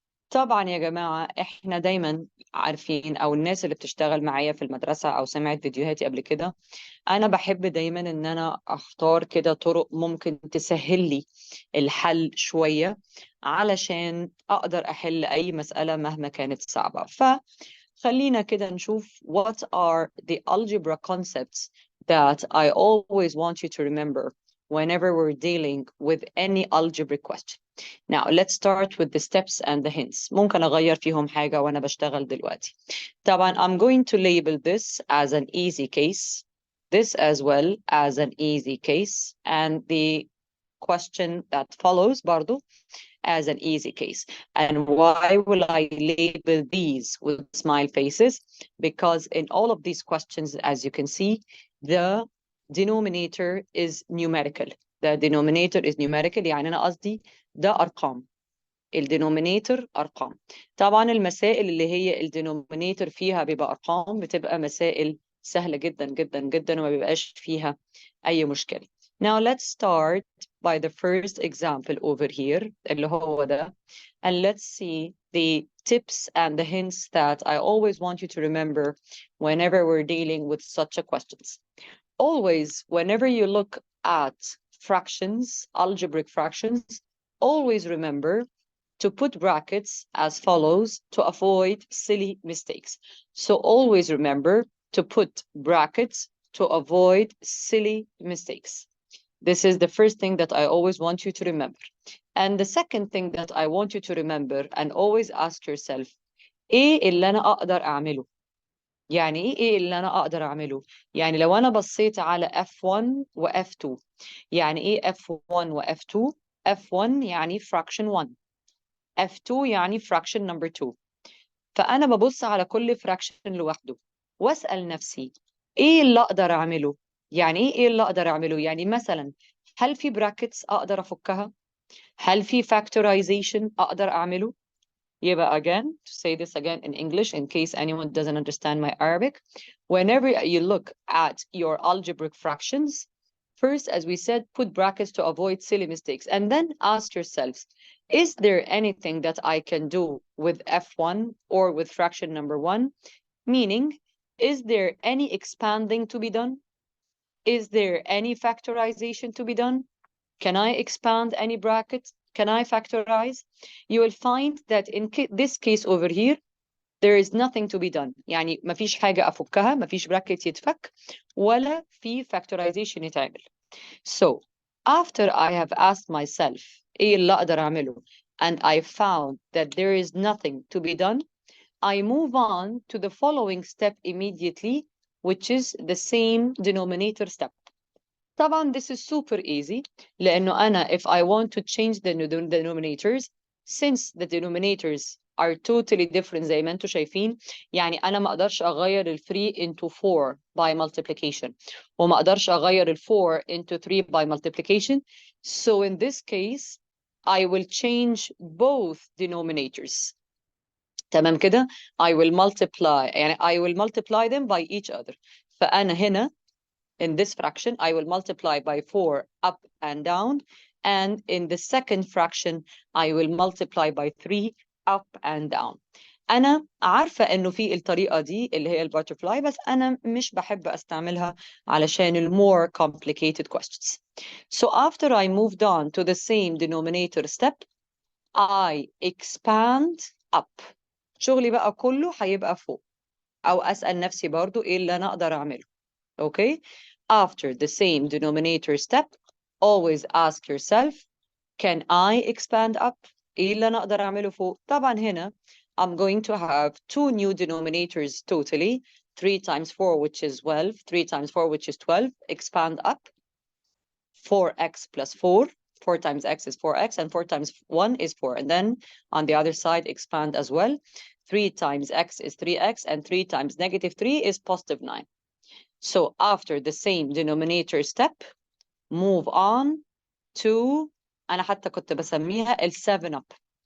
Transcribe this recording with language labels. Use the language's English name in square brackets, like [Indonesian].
[Arabic] طبعا يا جماعة احنا دايما عارفين، او الناس اللي بتشتغل معايا في المدرسة او سمعت فيديوهاتي قبل كده، انا بحب دايما ان انا اختار كده طرق ممكن تسهل لي الحل شوية علشان اقدر احل اي مسألة مهما كانت صعبة. فخلينا كده نشوف [English] what are the algebra concepts that I always want you to remember whenever we're dealing with any algebraic question. Now, let's start with the steps and the hints. [Arabic] ممكن أغير فيهم حاجة وأنا بشتغل دلوقتي. [English] طبعا I'm going to label this as an easy case, this as well as an easy case, and the question that follows برضو as an easy case. And why will I label these with smile faces? Because in all of these questions, as you can see, the denominator is numerical. The denominator is numerical, [Arabic] يعني أنا قصدي ده أرقام. الدينومينيتور أرقام. طبعا المسائل اللي هي الدينومينيتور فيها بيبقى أرقام بتبقى مسائل سهلة جدا جدا جدا وما بيبقاش فيها أي مشكلة. [English] Now let's start by the first example over here [Arabic] اللي هو ده, [English] and let's see the tips and the hints that I always want you to remember whenever we're dealing with such a questions. Always, whenever you look at fractions, algebraic fractions, always remember to put brackets as follows to avoid silly mistakes. So always remember to put brackets to avoid silly mistakes. This is the first thing that I always want you to remember. And the second thing that I want you to remember and always ask yourself, [Arabic] إيه اللي أنا أقدر أعمله؟ يعني إيه اللي أنا أقدر أعمله؟ يعني لو أنا بصيت على F1 و F2، يعني إيه F1 و F2؟ F1 يعني fraction 1. F2 يعني [English] fraction number 2. [Arabic] فأنا ببص على كل fraction لوحده وأسأل نفسي إيه اللي أقدر أعمله؟ يعني إيه اللي أقدر أعمله؟ يعني مثلا هل في brackets أقدر أفكها؟ هل في factorization أقدر أعمله؟ [English] يبقى again, to say this again in English in case anyone doesn't understand my Arabic, whenever you look at your algebraic fractions, first, as we said, put brackets to avoid silly mistakes, and then ask yourselves, is there anything that I can do with F1 or with fraction number 1? Meaning, is there any expanding to be done? Is there any factorization to be done? Can I expand any brackets? Can I factorize? You will find that in this case over here, there is nothing to be done. [Arabic] يعني ما فيش حاجة أفكها، ما فيش bracket يتفك، ولا في factorization يتعمل. [English] So, after I have asked myself, [Arabic] إيه اللي أقدر أعمله? [English] And I found that there is nothing to be done, I move on to the following step immediately, which is the same denominator step. طبعا this is super easy [Arabic] لأنه أنا [English] if I want to change the denominators, since the denominators are totally different [Arabic] زي ما انتم شايفين، يعني أنا ما أقدرش أغير ال 3 [English] into 4 by multiplication [Arabic] وما أقدرش أغير ال 4 [English] into 3 by multiplication. So in this case I will change both denominators. [Arabic] تمام كده؟ [English] I will multiply يعني I will multiply them by each other. [Arabic] فأنا هنا [English] in this fraction, I will multiply by 4 up and down. And in the second fraction, I will multiply by 3 up and down. [Arabic] أنا عارفة إنه في الطريقة دي اللي هي الباترفلاي، بس أنا مش بحب أستعملها علشان ال [English] more complicated questions. So after I moved on to the same denominator step, I expand up. [Arabic] شغلي بقى كله هيبقى فوق. أو أسأل نفسي برضو إيه اللي أنا أقدر أعمله. [English] Okay? After the same denominator step, always ask yourself, can I expand up? [Arabic] إيه اللي أنا أقدر أعمله فوق؟ طبعا هنا [English] I'm going to have 2 new denominators totally, 3 times 4 which is 12, 3 times 4 which is 12, expand up, 4x plus 4, 4 times x is 4x, and 4 times 1 is 4. And then on the other side, expand as well. 3 times x is 3x, and 3 times negative 3 is positive 9. So after the same denominator step, move on to [Arabic] أنا حتى كنت بسميها ال7 up.